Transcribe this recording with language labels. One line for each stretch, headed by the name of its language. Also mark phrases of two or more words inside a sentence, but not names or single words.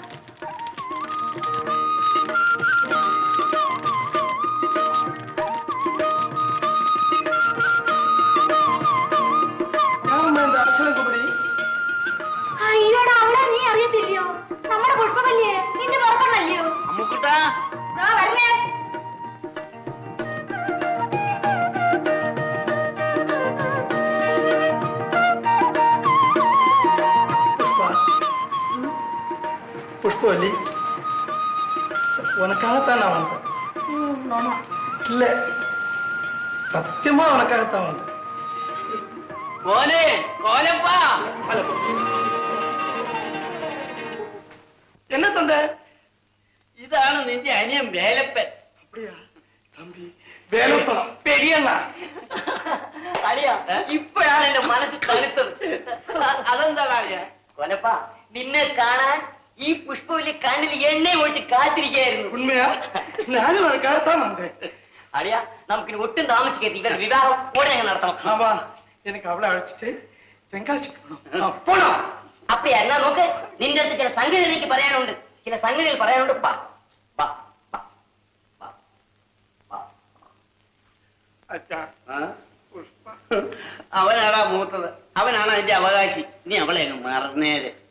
Malayalam: അയ്യോടാ, അവളെ നീ അറിയത്തില്ലയോ? നമ്മുടെ പുഷ്പമല്ലേ, നിന്റെ പുറപ്പെടല്ലയോ? അമ്മുക്കുട്ടാ വരണേ.
Tamil: புஷ்பவல்லி, உனக்காகத்தான் நான் வந்தேன். இல்ல, சத்தியமா உனக்காகத்தான் வந்தேன்.
Malayalam: മോനെ കോലപ്പാ.
Tamil: என்ன தந்த?
Malayalam: ഇതാണ് നിന്റെ അനിയൻ വേലപ്പൻ.
Tamil: அப்படியா தம்பி? வேலப்பா பெரியண்ணா.
Malayalam: അടിയാ, ഇപ്പോഴാണ് എന്റെ മനസ്സ് തണുത്തത്. അതെന്താണ് അടിയ? കൊലപ്പാ, നിന്നെ കാണാൻ ഈ പുഷ്പവല്ലി കണ്ണിൽ എണ്ണ ഒഴിച്ച് കാത്തിരിക്കായിരുന്നു.
Tamil: உண்மையா? நானும் உனக்காகத்தான் வந்தேன்.
Malayalam: അടിയാ, നമുക്കിനി ഒട്ടും താമസിക്കരുത്. ഇവരുടെ വിവാഹം ഉടനെ നടത്തണം.
Tamil: ஆமா, எனக்கு அவளை அழைச்சிட்டு தெങ്காசிக்கு போனோம். அப்படியா?
Malayalam: എന്നാ നോക്ക്, നിന്റെ അടുത്ത് ചില സംഗതികൾ എനിക്ക് പറയാനുണ്ട്. ചില സംഗതികൾ പറയാനുണ്ട്. പാ പാ പാ പാ പാ. അച്ഛാ, പുഷ്പ അവനാടാ മൂത്തത്, അവനാണ് അതിന്റെ അവകാശി. നീ അവളെ അങ്ങ് മറന്നേരെ.